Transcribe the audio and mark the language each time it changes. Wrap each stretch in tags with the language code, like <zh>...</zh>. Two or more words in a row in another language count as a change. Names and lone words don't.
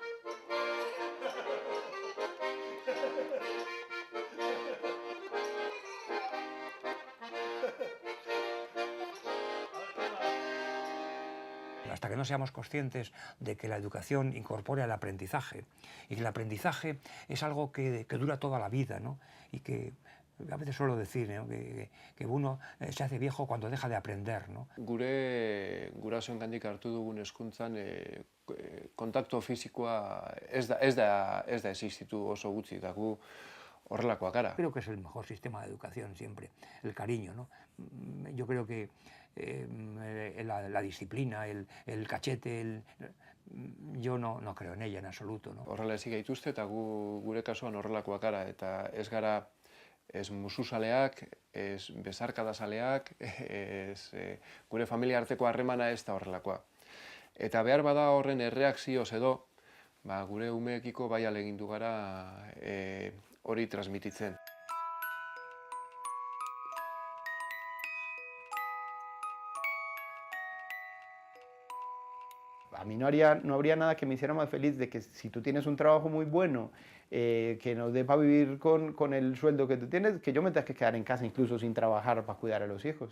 <es>Hasta que no seamos conscientes de que la educación incorpora el aprendizaje y que el aprendizaje es algo que dura toda la vida, ¿no? Y que a veces suelo decir, ¿no? que uno se hace viejo cuando deja de aprender, ¿no?</es> <eu>Gurasoengandik hartu dugun hezkuntzan kontaktu fisikoa ez da existitu oso gutxi, eta gu horrelakoak gara.</eu> <es>Creo que es el mejor sistema de educación siempre, el cariño, ¿no? Yo creo que la disciplina, el cachete, yo no creo en ella en absoluto, ¿no?</es> <eu>Horrela ezik gaituzte eta gure kasuan horrelakoak gara, eta ez gara ez musuzaleak, ez bezarkadazaleak, gure familia arteko harremana ez da horrelakoa. Eta behar bada horren erreakzioz edo, gure umeekiko bai ahalegindu gara hori transmititzen.</eu> <es>A mí no habría nada que me hiciera más feliz de que si tú tienes un trabajo muy bueno, que nos dé para vivir con el sueldo que tú tienes, que yo me tenga que quedar en casa incluso sin trabajar para cuidar a los hijos.</es>